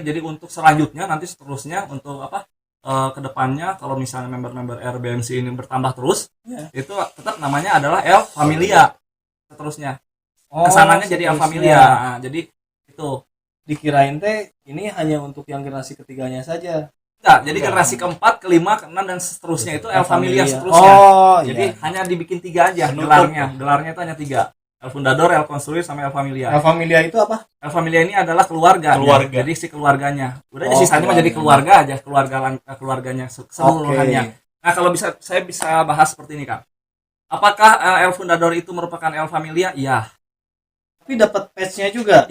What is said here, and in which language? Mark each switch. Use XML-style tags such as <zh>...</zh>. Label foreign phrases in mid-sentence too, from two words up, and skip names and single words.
<id>Jadi untuk selanjutnya nanti seterusnya untuk kedepannya kalau misalnya member-member RBMC ini bertambah terus, itu tetap namanya adalah El Familia seterusnya. Kesananya jadi El Familia. Nah, jadi itu dikirain teh ini hanya untuk yang generasi ketiganya saja. Enggak, jadi generasi keempat, kelima, keenam dan seterusnya itu El Familia seterusnya. Jadi hanya dibikin 3 aja gelarnya. Gelarnya itu hanya 3. El Fundador, El Construir, sama El Familia. El Familia itu apa? El Familia ini adalah keluarga. Jadi si keluarganya. Udah sisanya mah jadi keluarga aja, keluarganya seluruhannya. Nah, kalau saya bisa bahas seperti ini, Kak. Apakah El Fundador itu merupakan El Familia? Iya. Tapi dapat patch-nya juga.</id>